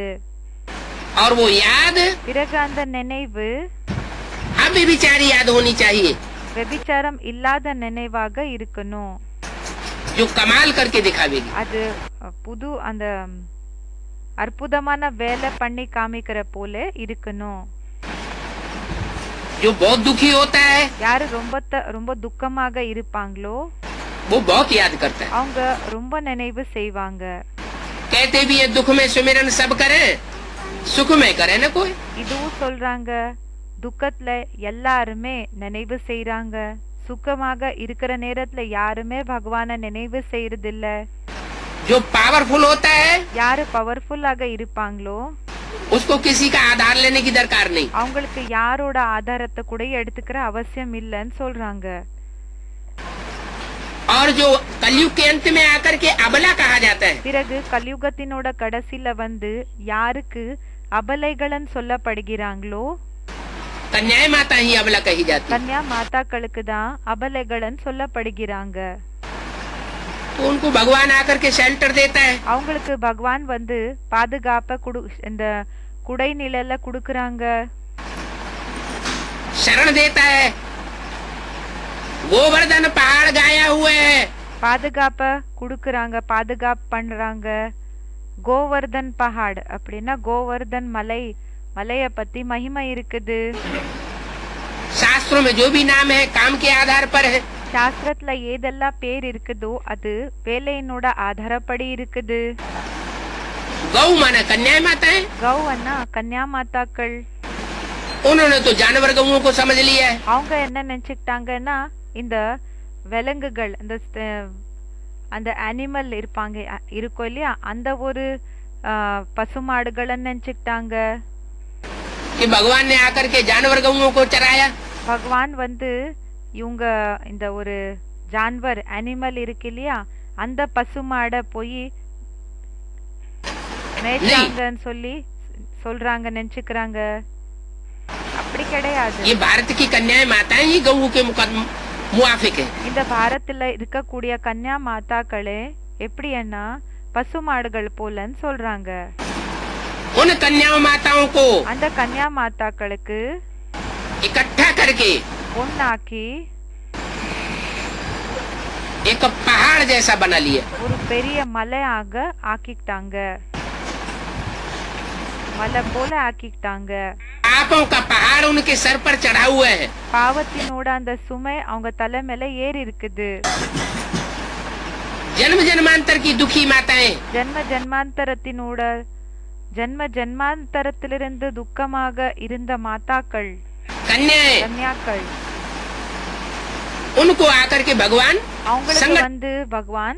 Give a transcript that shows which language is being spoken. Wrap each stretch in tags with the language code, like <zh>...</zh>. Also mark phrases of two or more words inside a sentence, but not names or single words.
<hi>और वो याद</hi> <ta>பிறகு அந்த நினைவு</ta> <hi>अव्यभिचारी याद होनी चाहिए,</hi> <ta>व्यभिचाரம் இல்லாத நினைவாக இருக்கணும்.</ta> <hi>जो कमाल करके दिखावेगी।</hi> <ta>அது புது அந்த அற்புதமான வேலை பண்ணி காமிக்கிற போல இருக்கணும்.</ta> <hi>जो बहुत दुखी होता है</hi> <ta>யாரு ரொம்ப துக்கமாக இருப்பாங்களோ</ta> <hi>वो बहुत याद करता है,</hi> <ta>அவங்க ரொம்ப நினைவு செய்வாங்க.</ta> <hi>कहते भी है दुख में सुमिरन सब करे, सुख में करे न कोई।</hi> <ta>இதுவும் சொல்றாங்க, துக்கத்துல எல்லாருமே நினைவு செய்றாங்க, சுகமாக இருக்கிற நேரத்துல யாருமே பகவானை நினைவு செய்யறதில்ல.</ta> <hi>जो पावरफुल होता है</hi> <ta>யாரு பவர்ஃபுல்லாக இருப்பாங்களோ</ta> <hi>उसको किसी का आधार लेने की दरकार नहीं।</hi> <ta>அவங்களுக்கு யாரோட ஆதாரத்தை கூட எடுத்துக்கிற அவசியம் இல்லைன்னு சொல்றாங்க.</ta> <hi>और जो कलयुग के अंत में आकर के अबला कहा जाता है,</hi> <ta>பிறகு கலியுகத்தினோட கடைசில வந்து யாருக்கு அபலைகள்னு சொல்லப்படுகிறாங்களோ</ta> <hi>कन्याएं माता ही अबला कही जाती है।</hi> <ta>கன்யா மாதாக்களுக்கு தான் அபலைகள்னு சொல்லப்படுகிறாங்க.</ta> <hi>तो उनको भगवान आकर के शेल्टर देता है,</hi> <ta>அவங்களுக்கு பகவான் வந்து பாதுகாப்ப இந்த குடை நிழல குடுக்கறாங்க,</ta> <hi>शरण देता है। गोवर्धन पहाड़ गाया हुआ है,</hi> <ta>பாதுகாப்ப குடுக்கறாங்க, பாதுகாப்பு பண்றாங்க. கோவர்தன் பஹாட் அப்படின்னா கோவர்தன் மலை, மலைய பத்தி மகிமை இருக்குது.</ta> <hi>शास्त्रों में जो भी नाम है काम के आधार पर है।</hi> <ta>சாஸ்திரத்துல ஏதெல்லாம் பேர் இருக்குதோ அது வேலையினோட ஆதாரப்படி இருக்குது.</ta> <hi>गौ माना कन्या माता है,</hi> <ta>கௌ அண்ணா கன்யா மாதாக்கள்.</ta> <hi>उन्होंने तो जानवर गौओं को समझ लिया है।</hi> <ta>அவங்க என்ன நினைச்சுக்கிட்டாங்கன்னா இந்த விலங்குகள் அந்த அனிமல் இருப்பாங்க இருக்கும் இல்லையா, அந்த ஒரு பசுமாடுகளை நினைச்சுக்கிட்டாங்க.</ta> <hi>कि भगवान ने आकर के जानवर गौओं को चराया।</hi> <ta>பகவான் வந்து இவங்க இந்த ஒரு ஜான்வர் அனிமல் இருக்கு இல்லையா அந்த பசுமாட போய் மேய்ச்சாங்கன்னு சொல்லி சொல்றாங்க, நினைச்சுக்கிறாங்க. அப்படி கிடையாது.</ta> <hi>ये भारत की कन्याएं माताएं ही गऊ के मुआफिक है।</hi> <ta>இந்த பாரத்துல இருக்கக்கூடிய கன்யா மாதாக்களே எப்படின்னா பசுமாடுகள் போலன்னு சொல்றாங்க.</ta> <hi>उन कन्या माताओं को</hi> <ta>அந்த கன்யா மாதாக்களுக்கு</ta> <hi>इकट्ठा करके</hi> <ta>ஒன்னாக்கி</ta> <hi>एक पहाड़ जैसा बना लिया।</hi> <ta>ஒரு பெரிய மலையாக ஆக்கிட்டாங்க, மலை போல ஆக்கிட்டாங்க.</ta> <hi>पापों का पहाड़ उनके सर पर चढ़ा हुआ है।</hi> <ta>பாவத்தினோட அந்த சுமை அவங்க தலை மேல ஏறி இருக்குது.</ta> <hi>जन्म जन्मांतर की दुखी माताएं,</hi> <ta>ஜென்ம ஜென்மாந்தரத்தினோட ஜென்ம ஜென்மாந்தரத்திலிருந்து துக்கமாக இருந்த மாதாக்கள்</ta> <hi>कन्याएं,</hi> <ta>கன்யாக்கள்,</ta> <hi>उनको आकर के भगवान</hi> <ta>அவங்களுக்கு வந்து பகவான்</ta>